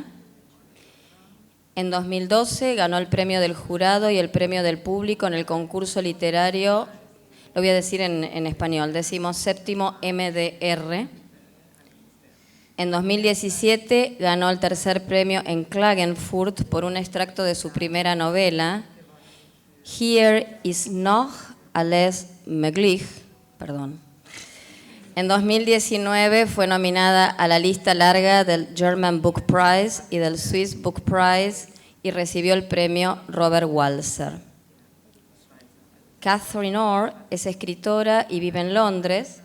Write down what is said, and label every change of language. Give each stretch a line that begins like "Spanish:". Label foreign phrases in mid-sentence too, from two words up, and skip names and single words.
Spanish: En 2012 ganó el premio del jurado y el premio del público en el concurso literario, lo voy a decir en español, 17º MDR. En 2017 ganó el tercer premio en Klagenfurt por un extracto de su primera novela,
German: Hier ist noch alles möglich.
Spanish: En 2019 fue nominada a la lista larga del German Book Prize y del Swiss Book Prize y recibió el premio Robert Walser. Catherine Orr es escritora y vive en Londres.